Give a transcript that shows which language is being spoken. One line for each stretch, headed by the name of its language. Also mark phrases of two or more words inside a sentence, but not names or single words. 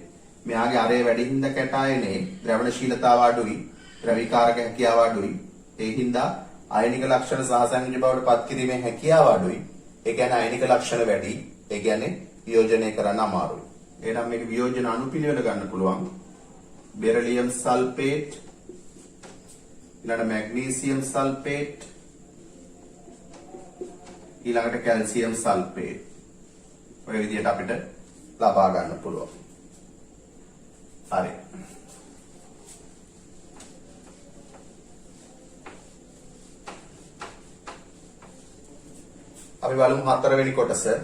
Sinhala: මෙයාගේ අරය වැඩි හින්දා කැටයනේ ද්‍රවණශීලතාව අඩුයි, ද්‍රවීකාරක හැකියාව අඩුයි. ඒ හින්දා අයනික ලක්ෂණ සහසංයුජ බවට පත් කිරීමේ හැකියාව අඩුයි. ඒ කියන්නේ අයනික ලක්ෂණ වැඩි. ඒ කියන්නේ වියෝජනය කරන්න අමාරුයි. එහෙනම් මේක වියෝජන අණුපිළිවෙල ගන්න පුළුවන්.
English: beryllium sulphate, ඊළඟට magnesium sulphate, ඊළඟට calcium sulphate.
Sinhala: ඔය විදිහට අපිට ලබා ගන්න පුළුවන්. හරි. අපි බලමු හතරවෙනි කොටස.